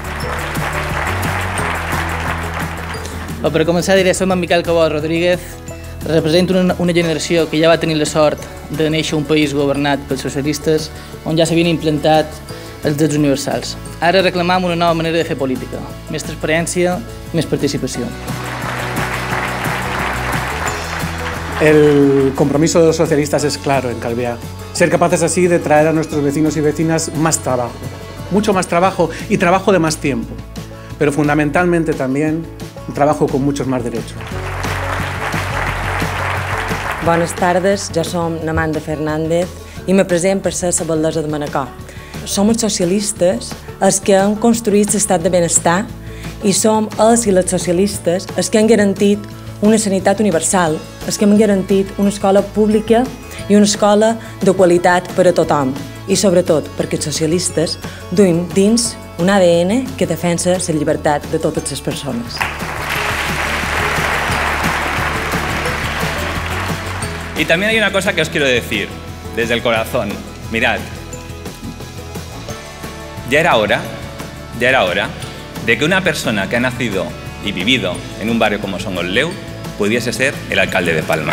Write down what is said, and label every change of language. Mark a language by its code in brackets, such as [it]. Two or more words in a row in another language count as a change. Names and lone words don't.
[ca] Per començar diré, som en Miquel Cabot Rodríguez, represento una generació que ja va tenir la sort de néixer un país governat pels socialistes on ja s'havien implantat els drets universals. Ara reclamam una nova manera de fer política, més transparència i més participació. [es] El compromiso de los socialistas es claro en Calviá. Ser capaces así de traer a nuestros vecinos y vecinas más trabajo, mucho más trabajo y trabajo de más tiempo, pero fundamentalmente también un trabajo con muchos más derechos. [ca] Bones tardes, jo som Namanda Fernández i me present per ser la batllessa de Manacor. Som els socialistes els que han construït l'estat de benestar i som els i les socialistes els que han garantit una sanitat universal, els que hem garantit una escola pública i una escola de qualitat per a tothom. I sobretot perquè els socialistes duim dins un ADN que defensa la llibertat de totes les persones. [es] Y también hay una cosa que os quiero decir, desde el corazón. Mirad, ya era hora de que una persona que ha nacido y vivido en un barrio como Son Gotleu pudiese ser el alcalde de Palma.